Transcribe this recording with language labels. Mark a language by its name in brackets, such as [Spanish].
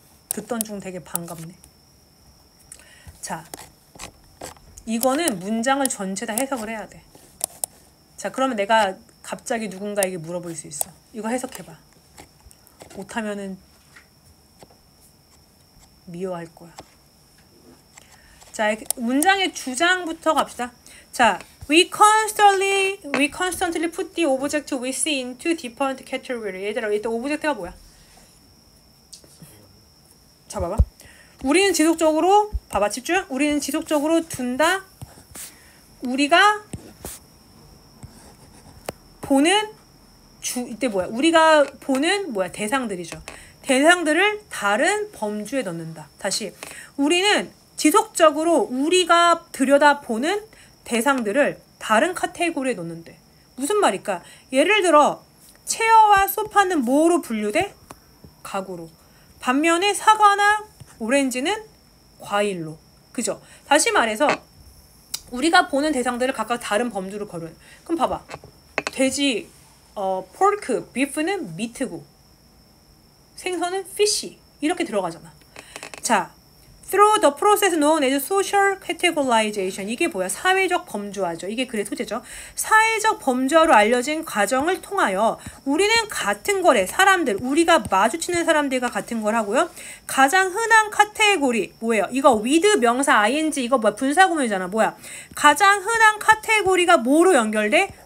[Korean] 듣던 중 되게 반갑네. 자, 이거는 문장을 전체 다 해석을 해야 돼. 자, 그러면 내가 갑자기 누군가에게 물어볼 수 있어. 이거 해석해봐. 못하면은 미워할 거야. 자, 문장의 주장부터 갑시다. 자, [English] we constantly put the object we see into different category. [Korean] 얘들아, 일단 오브젝트가 뭐야? 자, 봐봐. 우리는 지속적으로, 봐봐, 집중. 우리는 지속적으로 둔다. 우리가 보는 이때 뭐야? 우리가 보는 뭐야? 대상들이죠. 대상들을 다른 범주에 넣는다. 다시. 우리는 지속적으로 우리가 들여다보는 대상들을 다른 카테고리에 넣는데. 무슨 말일까? 예를 들어 체어와 소파는 뭐로 분류돼? 가구로. 반면에 사과나 오렌지는 과일로. 그죠? 다시 말해서 우리가 보는 대상들을 각각 다른 범주로 거는. 그럼 봐봐. 돼지, pork, beef는 meat고 생선은 fish 이렇게 들어가잖아. 자, [English] through the process known as social categorization. [Korean] 이게 뭐야? 사회적 범주화죠. 이게 글의 소재죠. 사회적 범주화로 알려진 과정을 통하여 우리는 같은 거래. 사람들, 우리가 마주치는 사람들과 같은 걸 하고요. 가장 흔한 카테고리 뭐예요? 이거 with 명사 ing 이거 뭐야? 분사구문이잖아. 뭐야? 가장 흔한 카테고리가 뭐로 연결돼?